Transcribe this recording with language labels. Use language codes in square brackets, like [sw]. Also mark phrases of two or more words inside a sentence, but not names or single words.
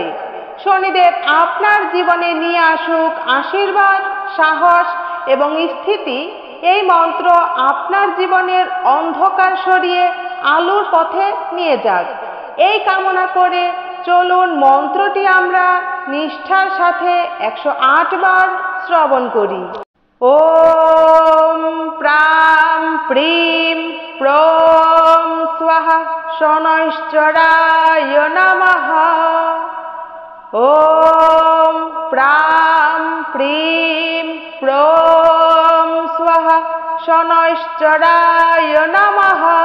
[bn] শনিদেব আপনার জীবনে নিয়ে আসুক আশীর্বাদ, সাহস এবং স্থিতি। এই মন্ত্র আপনার জীবনের অন্ধকার সরিয়ে আলোর পথে নিয়ে যাক। এই কামনা করে চলুন মন্ত্রটি আমরা নিষ্ঠার সাথে 108 বার শ্রবণ করি। [sa] ओम प्रां प्रीं प्रौं स्वाहा शनैश्चराय नमः। ओम प्रां प्रीं प्रौं स्वाहा शनैश्चराय नमः।